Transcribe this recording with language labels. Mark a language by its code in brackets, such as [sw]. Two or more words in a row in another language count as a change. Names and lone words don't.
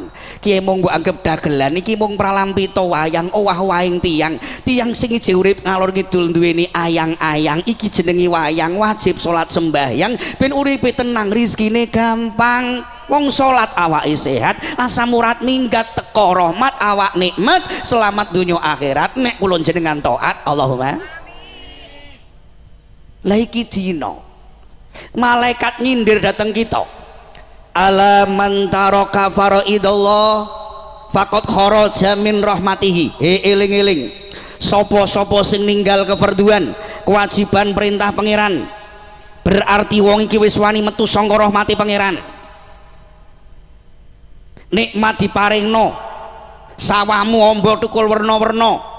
[jv] Kiye mung mbok anggap dagelan iki mung pralampita wayang owah-owahing tiang sing iji urip ngalor ngidul duweni ayang-ayang iki jenengi wayang, wajib salat sembahyang ben uripe tenang, rezekine gampang. Wong salat awake sehat, asam urat minggat teko rahmat awak nikmat, selamat dunya akhirat nek kula jenengan taat. Allahumma lah iki dina malaikat nyindir dateng kita. [ar] على من ترك فرائض الله فقد خرج من رحمته. [jv] Eling-eling, sapa-sapa sing ninggal kefarduan kewajiban perintah pangeran, berarti wong iki wis wani metu saka rahmati pangeran. Nikmat diparingno, sawahmu amba tukul werna-werna.